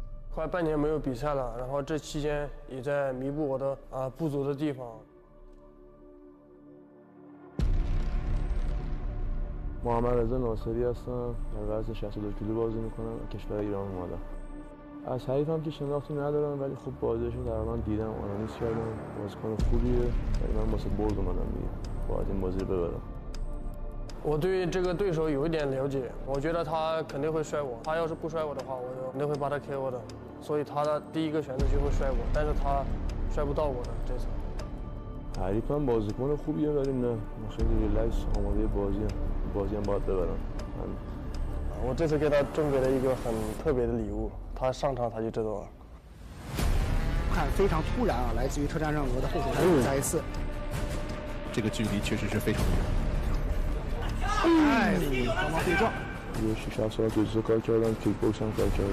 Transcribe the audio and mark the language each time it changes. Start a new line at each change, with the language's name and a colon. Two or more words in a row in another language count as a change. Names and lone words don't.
Chinese: 快半年没有比赛了，然后这期间也在弥补我的不足的地方。
Persian: محمد رضا ناصری هستم. در وزن 62 کیلو بازی میکنم و کشور ایران اومدم. از حریفم که شناختی ندارم ولی خب بازیشو تقریبا دیدم، آنالیز کردم. بازیکن خوبیه ولی من واسه برد اومدم دیگه. باید این بازی رو ببرم.
Chinese: 我对这个对手有一点了解，我觉得他肯定会摔我。他要是不摔我的话，我就肯定会把他 KO 的。所以他的第一个选择就会摔我，但是他摔不到我的这次。
Persian: حریفم بازیکن خوبیه ولی نه، من خیلی ریلکس آماده بازی هم باید ببرم.
Chinese: 我这次给他准备了一个很特别的礼物，他上场他就知道了。看非常突然啊，来自于特战让俄的后手来再一次。这个距离确实是非常远。哎，双方对撞。
Persian: یه 6-7 سال جزو کار کردم، کیک باکس هم کار کردم.